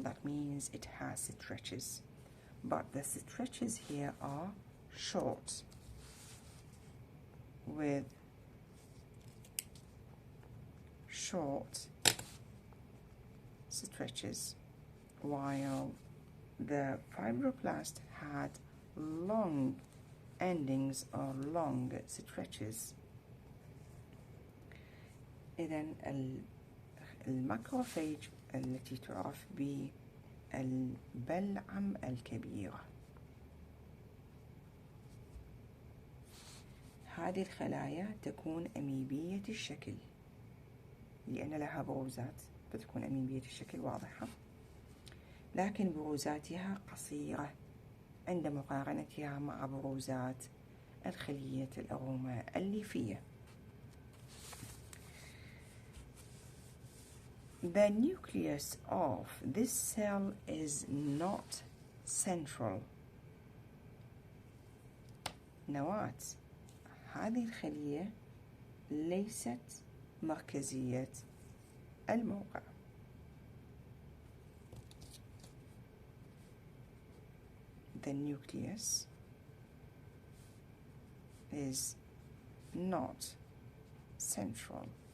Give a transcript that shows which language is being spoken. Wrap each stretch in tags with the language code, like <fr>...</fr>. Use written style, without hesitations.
<en>That means it has stretches, but the stretches here are short, with short stretches, while the fibroblast had long endings or long stretches.</en> <ar>إذن الماكروفاج التي تعرف بالبلعم الكبير. هذه الخلايا تكون أميبية الشكل لأن لها بروزات، فتكون أميبية الشكل واضحة، لكن بروزاتها قصيرة عند مقارنتها مع بروزات الخلية الأرومة الليفية.</ar> <en>The nucleus of this cell is not central.</en> <ar>نواة هذه الخلية ليست مركزية الموقع.</ar> <en>The nucleus is not central.</en>